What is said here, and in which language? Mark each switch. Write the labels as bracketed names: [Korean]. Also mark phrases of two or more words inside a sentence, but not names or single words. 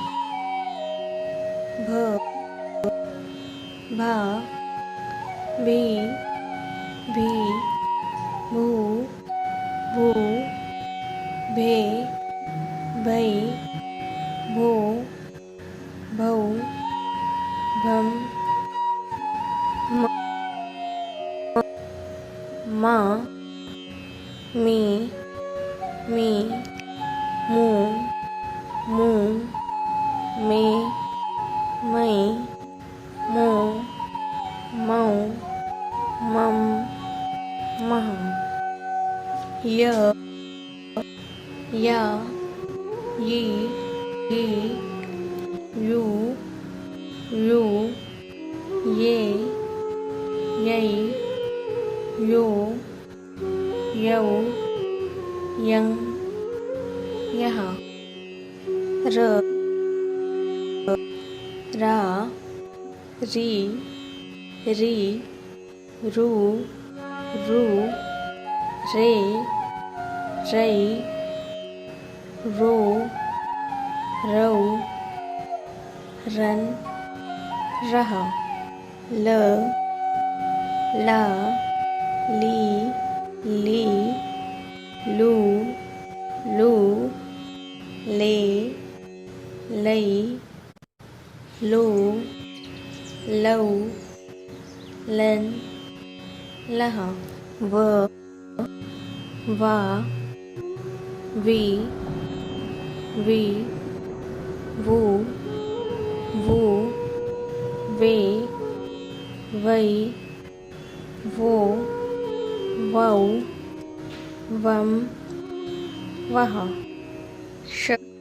[Hindi] भ भा भी भी भू भू भे भै भो भौ भम मा मी मी मू मू मे मै मो मौ मम मह य या यी ही यू यू ये यै यो यौ यं यः र रा री री रू रू रे रै रो रौ रन रह ल ला ली ली लू लू ले लै लो लौ लन लह व वा वी वी वू वू वे वै वो वौ वम वह श